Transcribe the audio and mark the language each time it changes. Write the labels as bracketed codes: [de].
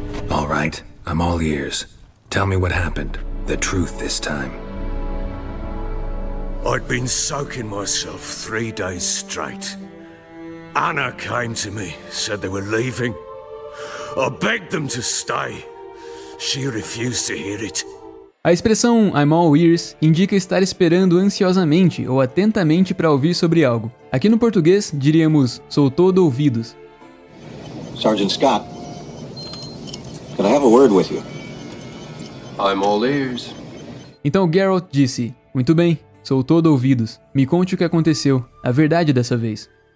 [en] All right, I'm all ears. Tell me what happened. The truth this time. I'd been soaking myself 3 days straight. Anna came to me, said they were leaving. I begged them to stay. She refused to hear it. [pt] A expressão [en] I'm all ears [pt] indica estar esperando ansiosamente ou atentamente para ouvir sobre algo. Aqui no português, diríamos sou todo ouvidos. [en] Sergeant Scott, can I have a word with you? I'm all ears. [pt] Então Geralt disse, muito bem, sou todo ouvidos. Me conte o que aconteceu, a verdade dessa vez.